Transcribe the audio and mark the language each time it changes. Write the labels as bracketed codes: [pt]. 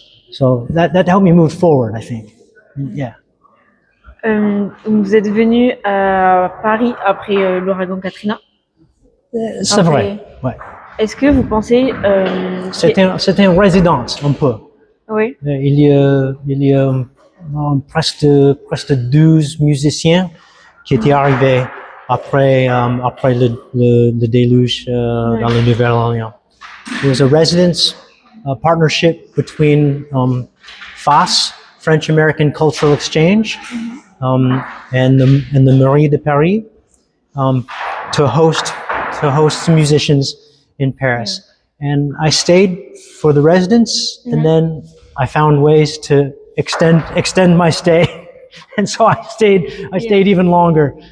[en] So that helped me move forward, I think. Yeah. [fr] Vous êtes venu à Paris après l'ouragan Katrina. C'est vrai. Ouais. Est-ce que vous pensez C'était une résidence un peu. Oui. Il y a presque 12 musiciens qui étaient arrivés après le déluge dans la Nouvelle Orléans. [en] It was a residence partnership between FAS, French American Cultural Exchange, and the Mairie de Paris, to host some musicians in Paris. And I stayed for the residence, and then I found ways to extend my stay, and so I stayed even longer.